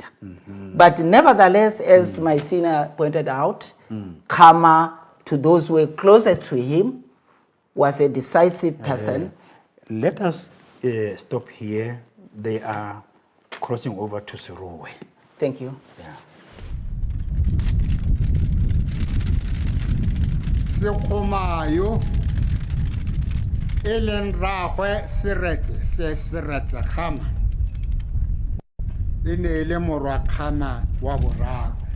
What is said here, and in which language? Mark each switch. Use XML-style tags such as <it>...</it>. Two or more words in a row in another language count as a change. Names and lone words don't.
<en>But nevertheless, as my senior pointed out, Khama, to those who were closer to him, was a decisive person. Let us stop here. They are crossing over to Serowe. Thank you. Yeah.</en> <tn>Sekgomayo e leng rragwe Seretse se Seretse Khama e ne e le morwa Khama wa boraro.</tn>